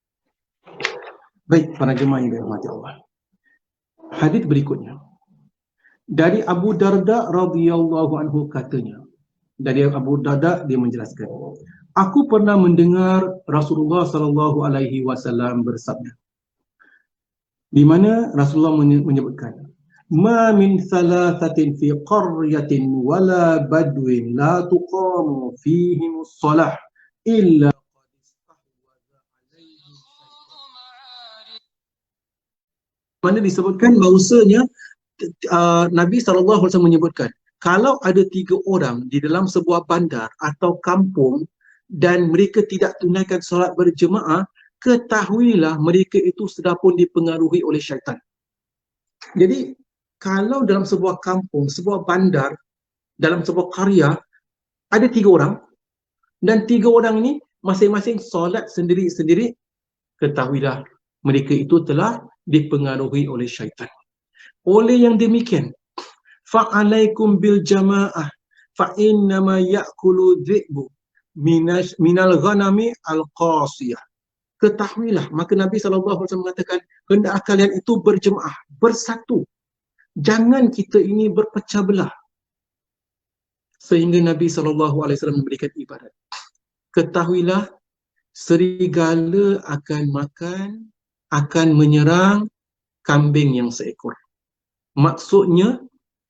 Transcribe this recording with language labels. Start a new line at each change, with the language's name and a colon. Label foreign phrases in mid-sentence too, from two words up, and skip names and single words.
Malay: Baik, para jemaah yang dirahmati Allah. Hadis berikutnya dari Abu Darda
Arabic: رضي الله عنه,
Malay: katanya, dari Abu Darda dia menjelaskan, aku pernah mendengar Rasulullah
Arabic: صلى الله عليه وسلم
Malay: bersabda, di mana Rasulullah menyebutkan,
Arabic: ما من ثلاثة في قرية ولا بدو لا تقام فيهم الصلاة إلا
Malay: mana disebutkan bahawasanya Nabi SAW menyebutkan, kalau ada 3 orang di dalam sebuah bandar atau kampung dan mereka tidak tunaikan solat berjemaah, ketahuilah mereka itu sudah pun dipengaruhi oleh syaitan. Jadi kalau dalam sebuah kampung, sebuah bandar, dalam sebuah karya ada 3 orang dan 3 orang ini masing-masing solat sendiri-sendiri, ketahuilah mereka itu telah dipengaruhi oleh syaitan. Oleh yang demikian,
Arabic: فعليكم بالجماعة فإنما يأكل الذئب من الغنم القاصية.
Malay: Ketahuilah, maka Nabi SAW mengatakan, hendak kalian itu berjemaah, bersatu. Jangan kita ini berpecah belah. Sehingga Nabi SAW memberikan ibarat. Ketahuilah, serigala akan makan, akan menyerang kambing yang seekor.